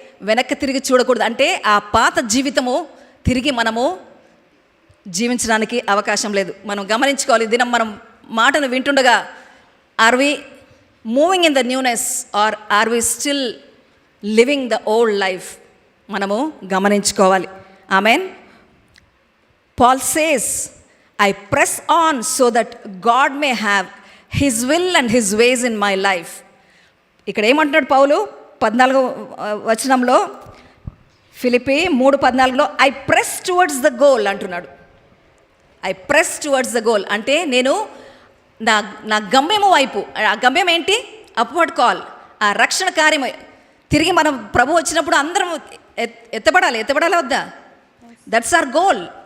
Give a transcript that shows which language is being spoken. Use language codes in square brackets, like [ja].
[te] వెనక్కి తిరిగి చూడకూడదు. అంటే ఆ పాత జీవితము తిరిగి మనము జీవించడానికి అవకాశం లేదు. మనం గమనించుకోవాలి. దినం మనం మాటను వింటుండగా [en] Are we moving in the newness or are we still living the old life? [te] మనము గమనించుకోవాలి. Amen. [en] Paul says, I press on so that God may have his will and his ways in my life. [te] ఇక్కడ ఏమంటున్నాడు పౌలు? 14వ వచనంలో, Philippi 3:14లో [en] I press towards the goal [te] అంటున్నాడు. [en] I press towards the goal [te] అంటే నేను నా గమ్యము వైపు. ఆ గమ్యం ఏంటి? అప్వర్డ్ కాల్, ఆ రక్షణ కార్యము. తిరిగి మనం ప్రభు వచ్చినప్పుడు అందరం ఎత్తబడాలి వద్దా? [en] That's our goal.